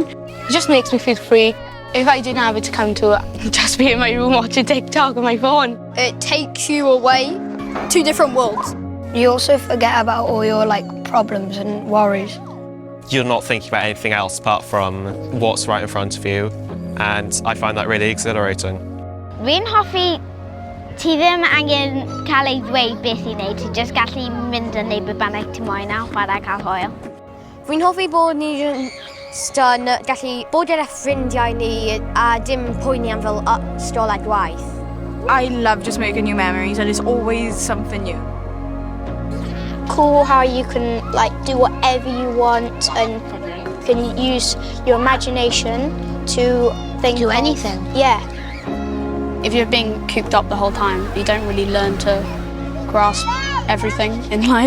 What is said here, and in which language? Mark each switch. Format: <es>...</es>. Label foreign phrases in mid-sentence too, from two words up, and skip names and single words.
<en>It just makes me feel free. If I didn't have it to come to, I'd just be in my room watching TikTok on my phone. It takes you away to different worlds. You also forget about all your problems and worries. You're not thinking about anything else apart from what's right in front of you, and I find that really exhilarating.</en> <cy>Fi'n hoffi ti ddim angen cael ei ddweud beth i wneud, ti jyst gallu mynd yn neud beth bynnag ti moyn a chwarae cael hwyl. Fi'n hoffi bod ni yn gallu bod gyda ffrindiau ni a dim poeni am fel ystol a gwaith.</cy> <en>I love just making new memories and it's always something new. Cool how you can do whatever you want and you can use your imagination to do anything. Yeah. If you're being cooped up the whole time, you don't really learn to grasp everything in life.</en>